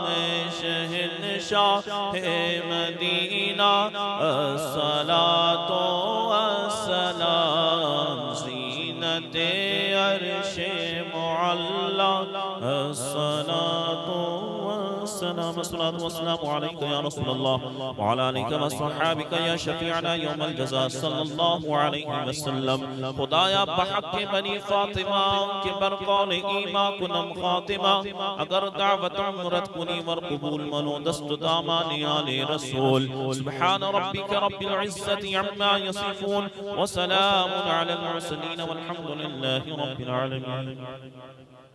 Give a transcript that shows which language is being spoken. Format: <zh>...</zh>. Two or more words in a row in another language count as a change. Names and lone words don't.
<ur>اے شہنشاہ مدینہ</ur> <ar>الصلاۃ والسلام،</ar> <ur>زینت عرش معلی</ur> <ar>الصلاۃ والسلام۔ الصلاۃ والسلام علیک یا رسول اللہ وعلی آلک وصحابک یا شفیعنا یوم الجزاء صلی اللہ علیہ وسلم۔</ar> <fa>خدایا بحق بنی فاطمہ کے برقول ایمان کنم خاتمہ، اگر دعوت عمرت کنی ور قبول منو دست دامان آل رسول۔</fa> <ar>سبحان ربک رب العزت عما یصفون وسلام علی المرسلین والحمد للہ رب العالمین۔</ar>